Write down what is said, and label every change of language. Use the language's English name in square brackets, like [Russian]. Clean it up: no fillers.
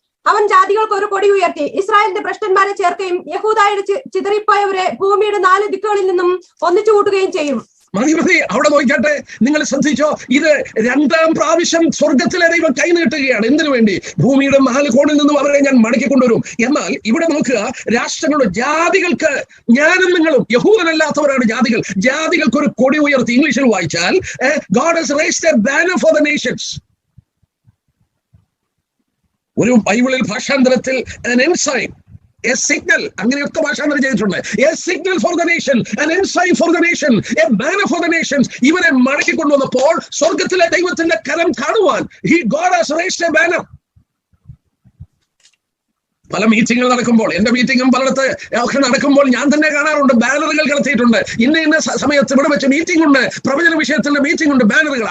[Malayalam] അവൻ ജാതികൾക്ക് ഒരു കൊടി ഉയർത്തി ഇസ്രായേലിന്റെ ഭ്രഷ്ടന്മാരെ ചേർക്കുകയും യഹൂദായുടെ ചിതറിപ്പോയവരെ ഭൂമിയുടെ 4 ദിക്കുകളിൽ നിന്നും ഒന്നിച്ചു കൂട്ടുകയും ചെയ്യും. അവിടെ നോക്കട്ടെ, നിങ്ങൾ ശ്രദ്ധിച്ചോ? ഇത് 2ാം പ്രാവശ്യം സ്വർഗത്തിലെ ദൈവം കൈനീട്ടുകയാണ്. എന്തിനു വേണ്ടി? ഭൂമിയുടെ 4 കോണിൽ നിന്നും അവരെ ഞാൻ മടക്കിക്കൊണ്ടുവരും. എന്നാൽ ഇവിടെ നോക്കുക, രാഷ്ട്രങ്ങളുടെ ജാതികൾക്ക്, ഞാനും നിങ്ങളും യഹൂദനല്ലാത്തവരാണ് ജാതികൾ. ജാതികൾക്ക് ഒരു കൊടി ഉയർത്തി. ഇംഗ്ലീഷിൽ വായിച്ചാൽ [English] God has raised a banner for the nations. [Malayalam] ഒരു ബൈബിളിൽ ഭാഷാന്തരത്തിൽ [English] an ensign, a signal, [Malayalam] അങ്ങനെയൊക്കെ ഭാഷാന്തരം ചെയ്തിട്ടുണ്ട്. [English] A signal for the nation, an ensign for the nation, a banner for the nations. [Malayalam] ഇവരെ മടക്കി കൊണ്ടുവന്നപ്പോൾ സ്വർഗത്തിലെ ദൈവത്തിന്റെ കരം കാണുവാൻ [English] God has raised a banner. [Malayalam] പല മീറ്റിങ്ങുകൾ നടക്കുമ്പോൾ, എന്റെ മീറ്റിങ്ങും പലയിടത്ത് ഒക്കെ നടക്കുമ്പോൾ ഞാൻ തന്നെ കാണാറുണ്ട്, ബാനറുകൾ കടത്തിയിട്ടുണ്ട്. ഇന്ന സമയത്ത് ഇവിടെ വെച്ച് മീറ്റിംഗ് ഉണ്ട്, പ്രവചന വിഷയത്തിന്റെ മീറ്റിംഗ് ഉണ്ട്, ബാനറുകൾ.